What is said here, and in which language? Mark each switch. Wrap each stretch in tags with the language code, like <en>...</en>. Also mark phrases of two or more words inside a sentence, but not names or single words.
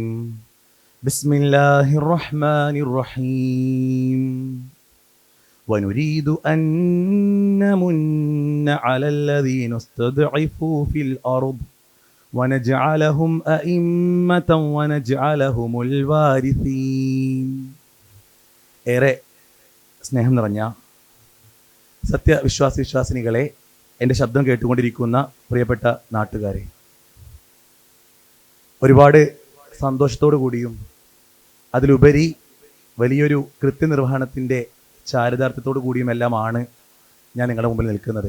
<ar>بسم الله الرحمن الرحيم. ونريد أن نمن على الذين استضعفوا في الأرض ونجعلهم أئمة ونجعلهم الوارثين.</ar> <ml>ഏറെ സ്നേഹം നിറഞ്ഞ സത്യവിശ്വാസിനികളെ, എൻ്റെ ശബ്ദം കേട്ടുകൊണ്ടിരിക്കുന്ന പ്രിയപ്പെട്ട നാട്ടുകാരെ, ഒരുപാട് സന്തോഷത്തോടു കൂടിയും അതിലുപരി വലിയൊരു കൃത്യനിർവഹണത്തിൻ്റെ ചാരിതാർത്ഥ്യത്തോടു കൂടിയുമെല്ലാമാണ് ഞാൻ നിങ്ങളുടെ മുമ്പിൽ നിൽക്കുന്നത്.</ml>